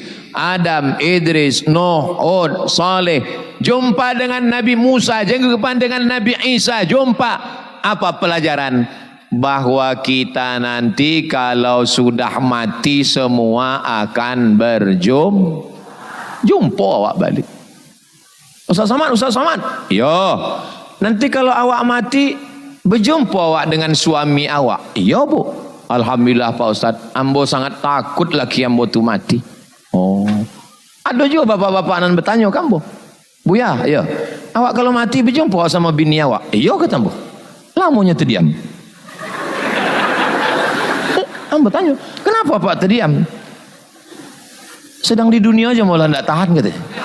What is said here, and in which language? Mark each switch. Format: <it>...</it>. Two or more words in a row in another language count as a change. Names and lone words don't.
<id>Adam, Idris, Nuh, Hud, Saleh. Jumpa dengan Nabi Musa, jumpa dengan Nabi Isa. Jumpa. Apa pelajaran? Bahwa kita nanti kalau sudah mati semua akan jumpa awak balik. Ustaz Somad. Yo. Nanti kalau awak mati berjumpa awak dengan suami awak. Iya bu. Alhamdulillah Pak Ustaz, ambo sangat takut laki ambo tu mati. Oh, ada juga bapak-bapak nan bertanya kan bu, Buya, ya, awak kalau mati berjumpa sama bini awak? Iya kata ambo. Lamanya terdiam. Ambo tanya, kenapa Pak terdiam? Sedang di dunia aja malah tidak tahan katanya.</id>